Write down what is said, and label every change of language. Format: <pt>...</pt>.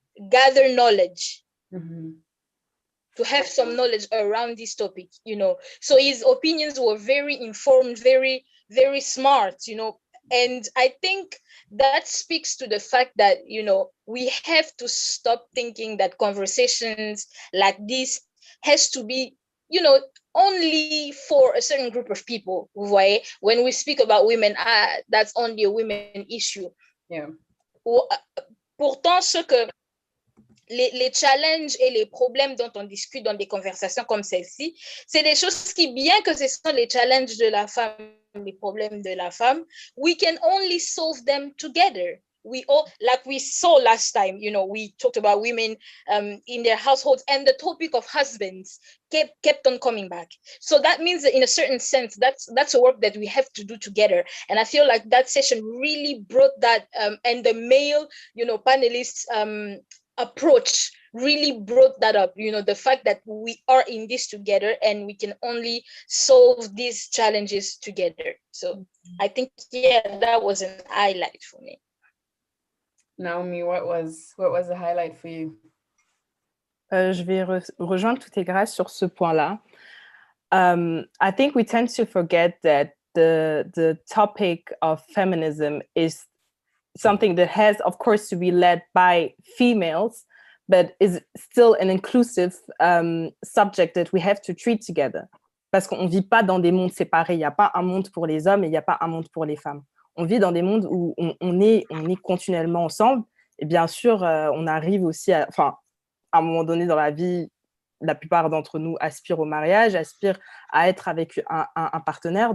<en>gather knowledge, to have some knowledge around this topic, So his opinions were very informed, very, very smart, And I think that speaks to the fact that, we have to stop thinking that conversations like this has to be, only for a certain group of people. Right? When we speak about women, that's only a women issue. Yeah.</en> <fr>Pourtant, les challenges et les problèmes dont on discute dans des conversations comme celle-ci, c'est des choses qui, bien que ce sont les challenges de la femme, les problèmes de la femme,</fr> <en>we can only solve them together. We all, like we saw last time, we talked about women in their households, and the topic of husbands kept on coming back. So that means that in a certain sense, that's a work that we have to do together. And I feel like that session really brought that, and the male, panelists approach really brought that up, the fact that we are in this together and we can only solve these challenges together. So I think, that was an highlight for me. Naomi, what was the highlight for you?</en> <fr>Je vais rejoindre toutes tes grâces sur ce point-là.</fr> <en>I think we tend to forget that the topic of feminism is something that has, of course, to be led by females, but is still an inclusive subject that we have to treat together.</en> <fr>Parce qu'on ne vit pas dans des mondes séparés. Il n'y a pas un monde pour les hommes et il n'y a pas un monde pour les femmes. On vit dans des mondes où on est continuellement ensemble. Et bien sûr, on arrive aussi à un moment donné dans la vie, la plupart d'entre nous aspirent au mariage, aspirent à être avec un partenaire.</fr>